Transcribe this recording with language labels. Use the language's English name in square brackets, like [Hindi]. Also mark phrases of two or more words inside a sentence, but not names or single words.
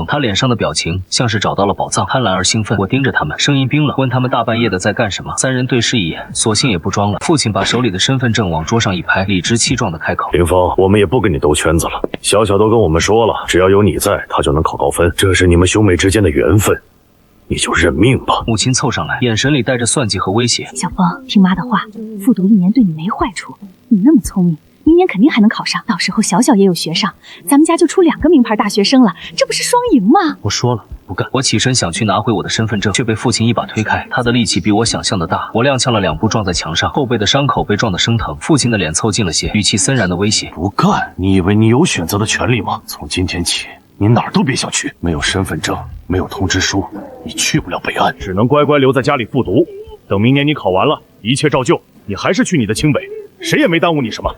[Chinese] 他臉上的表情像是找到了寶藏，貪婪而興奮。我盯着他们，声音冰冷，問他們大半夜的在幹什麼。3人對視一眼，索性也不裝了。父親把手裡的身份證往桌上一拍，理直氣壯地開口： 林峰，我們也不跟你兜圈子了，小小都跟我們說了，只要有你在，他就能考高分，這是你們兄妹之間的緣分，你就認命吧。母親湊上來，眼神裡帶着算計和威脅。小峰，聽媽的話，復讀1年對你沒壞處，你那麼聰明，明年肯定還能考上，到時候小小也有學上，咱們家就出2個名牌大學生了，這不是雙贏嗎？我說了不幹。我起身想去拿回我的身份證，卻被父親一把推開，他的力氣比我想象的大，我踉蹌了2步撞在牆上，後背的傷口被撞得生疼。父親的臉湊近了些，語氣森然的威脅： 不幹？你以為你有選擇的權利嗎？從今天起，你哪兒都別想去，沒有身份證，沒有通知書，你去不了北岸，只能乖乖留在家裡復讀。等明年你考完了， 一切照舊，你還是去你的清北，谁也没耽誤你什么。